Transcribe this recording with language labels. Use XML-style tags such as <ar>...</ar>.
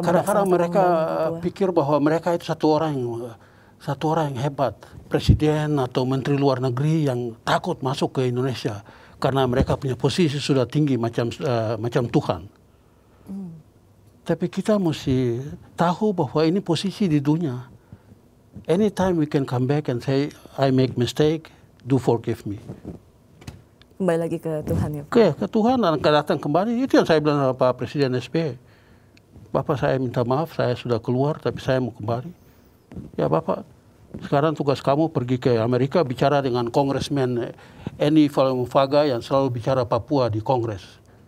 <id>kadang-kadang mereka pikir bahwa mereka itu satu orang yang hebat, presiden atau menteri luar negeri yang takut masuk ke Indonesia karena mereka punya posisi sudah tinggi macam Tuhan. Tapi kita mesti tahu bahwa ini posisi di dunia.</id> <en>Anytime we can come back and say I make mistake, do forgive me.</en> <id>Kembali lagi ke Tuhan ya Pak? Ke Tuhan dan datang kembali. Itu yang saya bilang sama Pak Presiden SBY. Bapak, saya minta maaf, saya sudah keluar tapi saya mau kembali. Ya Bapak, sekarang tugas kamu pergi ke Amerika bicara dengan Congressman Eni Falmufaga yang selalu bicara Papua di Kongres.</id>